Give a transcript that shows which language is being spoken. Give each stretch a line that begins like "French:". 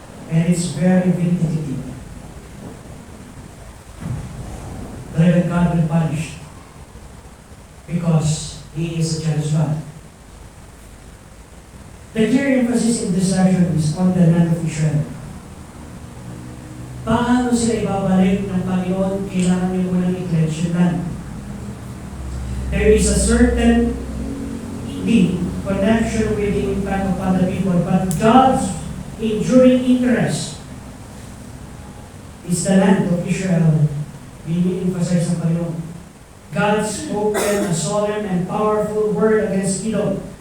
English: And it's very vindictive. That God will punish. Because He is a jealous God. The clear emphasis in this section is on the land of Israel.
Filipino: Paano sila ibabalik ng Panginoon? Kailangan niyo munang i-cleanse yung land.
English: There is a certain connection with the impact upon the people, but God's enduring interest is the land of Israel.
Filipino: Ini-emphasize ng Panginoon.
English: God spoken a solemn and powerful word against Edom.